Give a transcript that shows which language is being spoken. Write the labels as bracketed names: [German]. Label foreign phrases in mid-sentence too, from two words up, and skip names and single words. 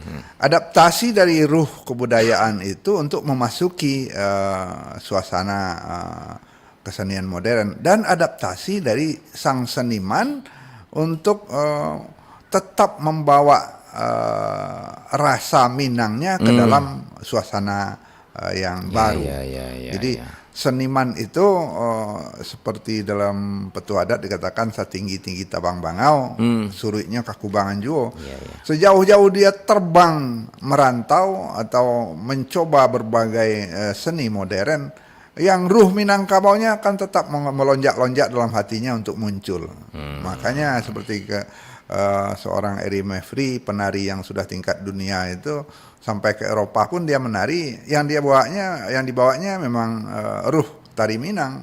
[Indonesian] Adaptasi dari ruh kebudayaan itu untuk memasuki suasana kesenian modern, dan adaptasi dari sang seniman untuk tetap membawa rasa Minangnya ke dalam suasana yang baru. Jadi seniman itu seperti dalam petua adat dikatakan [Minangkabau] satinggi-tinggi tabang bangau, suruhnya kakubangan juo. [Indonesian] Sejauh-jauh dia terbang merantau atau mencoba berbagai seni modern, yang ruh Minangkabaunya akan tetap melonjak-lonjak dalam hatinya untuk muncul. Makanya seperti seorang Eri Mevri, penari yang sudah tingkat dunia itu, sampai ke Eropa pun dia menari, yang dibawanya memang ruh tari Minang.